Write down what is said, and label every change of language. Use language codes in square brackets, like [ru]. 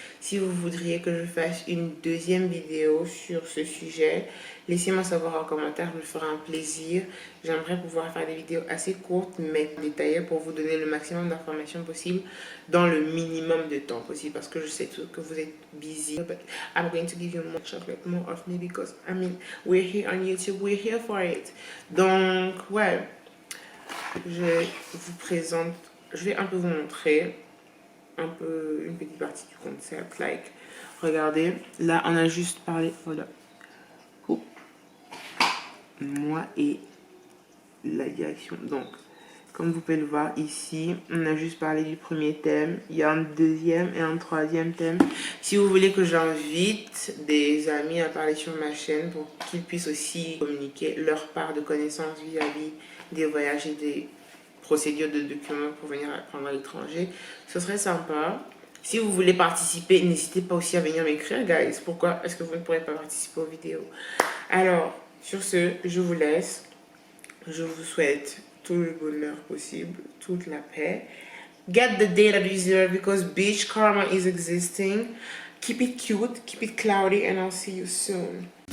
[fr] Si vous voudriez que je fasse une deuxième vidéo sur ce sujet, laissez-moi savoir en commentaire, je me ferai un plaisir. J'aimerais pouvoir faire des vidéos assez courtes mais détaillées pour vous donner le maximum d'informations possible dans le minimum de temps possible parce que je sais que vous êtes busy. [en] But I'm going to give you more chocolate, more of me because I mean, we're here on YouTube, we're here for it. [fr] Donc, ouais. Je vais un peu vous montrer une petite partie du concept. Regardez, là on a juste parlé, voilà, moi et la direction. Donc, comme vous pouvez le voir ici, on a juste parlé du premier thème. Il y a un deuxième et un troisième thème. Si vous voulez que j'invite des amis à parler sur ma chaîne pour qu'ils puissent aussi communiquer leur part de connaissances vis-à-vis des voyages et des procédures de documents pour venir apprendre à l'étranger, ce serait sympa. Si vous voulez participer, n'hésitez pas aussi à venir m'écrire, guys. Pourquoi est-ce que vous ne pourrez pas participer aux vidéos? Alors, sur ce, je vous laisse. Je vous souhaite tout le bonheur possible, toute la paix. [en] Get the data you deserve because beach karma is existing. Keep it cute, keep it cloudy, and I'll see you soon.